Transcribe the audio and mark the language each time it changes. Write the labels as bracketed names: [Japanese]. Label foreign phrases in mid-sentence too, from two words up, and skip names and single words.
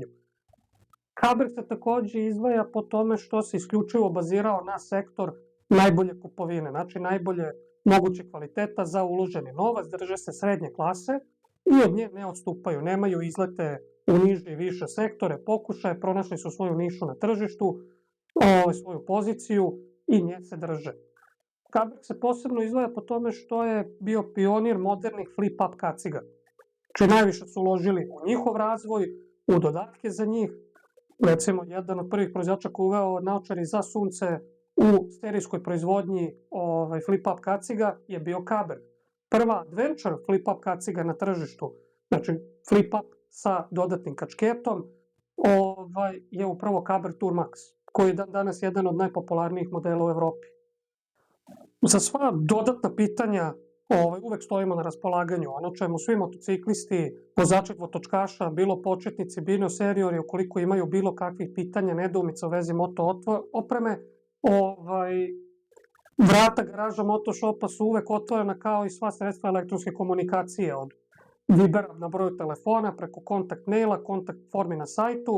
[Serbian] Kaber se takođe izdvaja po tome što se isključivo bazirao na sektor najbolje kupovine, znači najbolje moguće kvaliteta za uloženi novac, drže se srednje klase i od nje ne odstupaju, nemaju izlete u niže i više sektore, pokušaje, pronašli su svoju nišu na tržištu, svoju poziciju i nje se drže. Kaber se posebno izdvaja po tome što je bio pionir modernih flip-up kaciga. Znači najviše su uložili u njihov razvoj, u dodatke za njih. Recimo, jedan od prvih proizvođača koji uveo naočare za sunce u serijskoj proizvodnji flip-up kaciga je bio Kaber. Prva [English] adventure flip-up [Serbian] kaciga na tržištu, znači flip-up sa dodatnim kačketom, je upravo Kaber Tour Max, koji je danas jedan od najpopularnijih modela u Evropi. Za sva dodatna pitanja uvek stojimo na raspolaganju. Ono čemu svi motociklisti, vozači dvotočkaša, bilo početnici, bilo seniori, ukoliko imaju bilo kakvih pitanja, nedoumica u vezi moto opreme, vrata garaža Motoshopa su uvek otvorena kao i sva sredstva elektronske komunikacije, od Vibera na broju telefona, preko kontakt maila, kontakt formi na sajtu.